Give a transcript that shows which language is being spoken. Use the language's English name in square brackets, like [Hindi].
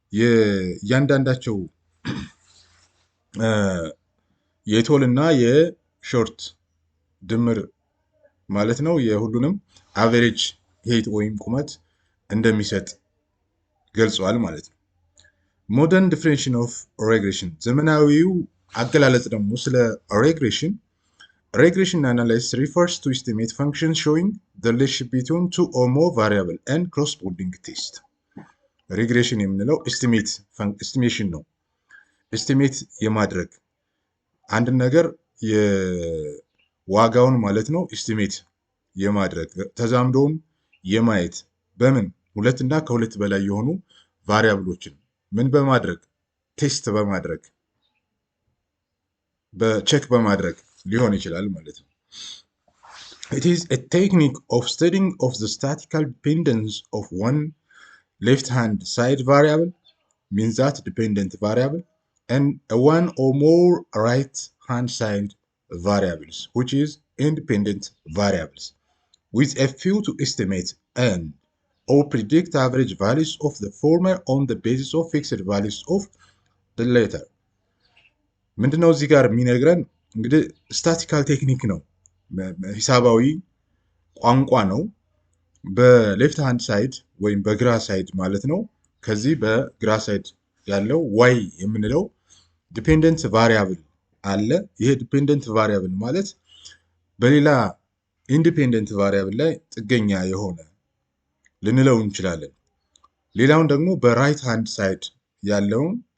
[Amharic] የእያንዳንዳቸው የቶል እና የሾርት ድምር ማለት ነው የሁሉንም አቨሬጅ ሄይት ወይም ቁመት እንደሚሰጥ ገልጿል ማለት ነው። ሞደርን ዲፊኒሽን ኦፍ ሬግሬሽን ዘመናዊው አገላለጽ ደግሞ ስለ ሬግሬሽን [English] regression analysis refers to estimate functions showing the relationship between two or more variable and corresponding test. [Amharic] ሪግሬሽን የምንለው ኤስቲሜሽን ነው። ኤስቲሜት የማድረግ አንድ ነገር የዋጋውን ማለት ነው ኤስቲሜት የማድረግ ተዛምዶውን የማየት በምን ሁለት እና ከሁለት በላይ የሆኑ ቫሪያብሎችን ምን በማድረግ ቴስት በማድረግ በቼክ በማድረግ ሊሆን ይችላል ማለት ነው። [English] It is a technique of studying of the statistical dependence of one left-hand side variable, means that dependent variable, and one or more right-hand side variables, which is independent variables, with a few to estimate and or predict average values of the former on the basis of fixed values of the latter. [Amharic] ምንድነው እዚህ ጋር የሚነግረን እንግዲህ ስታቲካል ቴክኒክ ነው፣ ሂሳባዊ ቋንቋ ነው። በሌፍት ሃንድ ሳይድ ወይም በግራ ሳይድ ማለት ነው። ከዚህ በግራ ሳይድ ያለው ዋይ የምንለው ዲፔንደንት ቫሪያብል አለ። ይሄ ዲፔንደንት ቫሪያብል ማለት በሌላ ኢንዲፔንደንት ቫሪያብል ላይ ጥገኛ የሆነ ልንለው እንችላለን። ሌላውን ደግሞ በራይት ሃንድ ሳይድ ያለውን